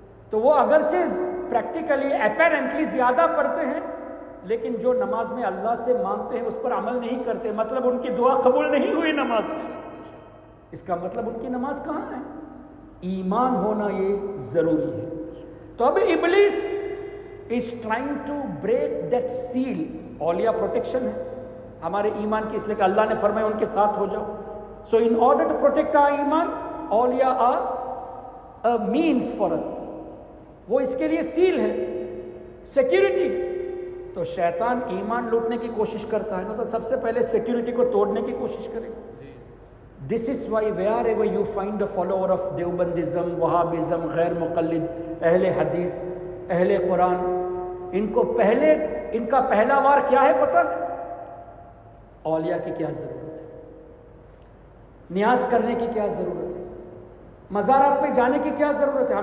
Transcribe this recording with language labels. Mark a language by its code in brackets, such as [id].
[ur] تو وہ اگرچہ [en] practically apparently [ur] زیادہ پڑھتے ہیں، لیکن جو نماز میں اللہ سے مانگتے ہیں اس پر عمل نہیں کرتے، مطلب ان کی دعا قبول نہیں ہوئی نماز میں. اس کا مطلب ان کی نماز کہاں ہے؟ ایمان ہونا یہ ضروری ہے. تو اب [en] ابلیس is trying to break that seal. [ur] اولیاء پروٹیکشن ہے ہمارے ایمان کی، اس لیے کہ اللہ نے فرمایا ان کے ساتھ ہو جاؤ. [en] So in order to protect our ایمان، اولیاء are a means for us. [ur] وہ اس کے لیے سیل ہے، سیکیورٹی. تو شیطان ایمان لوٹنے کی کوشش کرتا ہے نا، تو سب سے پہلے سیکیورٹی کو توڑنے کی کوشش کرے گا. [en] This is why wherever you find a follower of [ur] دیوبندism, وہابزم، غیر مقلد، اہل حدیث، اہل قرآن، ان کو پہلے ان کا پہلا وار کیا ہے پتہ؟ اولیاء کی کیا ضرورت ہے، نیاز کرنے کی کیا ضرورت ہے، مزارات پہ جانے کی کیا ضرورت ہے.